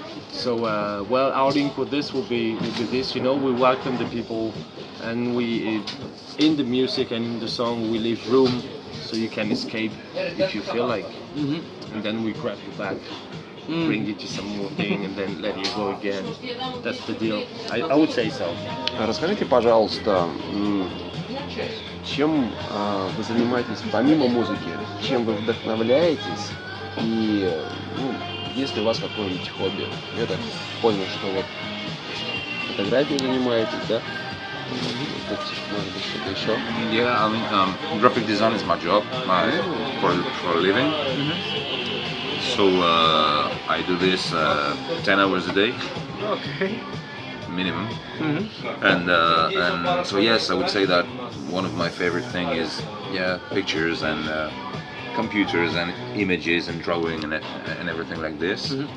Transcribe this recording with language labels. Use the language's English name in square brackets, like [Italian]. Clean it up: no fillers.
[English] So, well, our link with this will be this, you know, we welcome the people, and we, in the music and in the song, we leave room so you can escape if you feel like, and then we grab you back, bring you to some more thing, and then let you go again. That's the deal. I would say so. [Russian] Расскажите, пожалуйста, чем вы занимаетесь помимо музыки, чем вы вдохновляетесь, и есть ли у вас какое-нибудь хобби? Я так понял, что вот фотографией занимаетесь, да? Может быть, что-то еще? [English] Yeah, I mean, graphic design is my job, for a living. So I do this 10 hours a day. Okay. Minimum. And so yes, I would say that one of my favorite thing is pictures and computers and images and drawing and everything like this.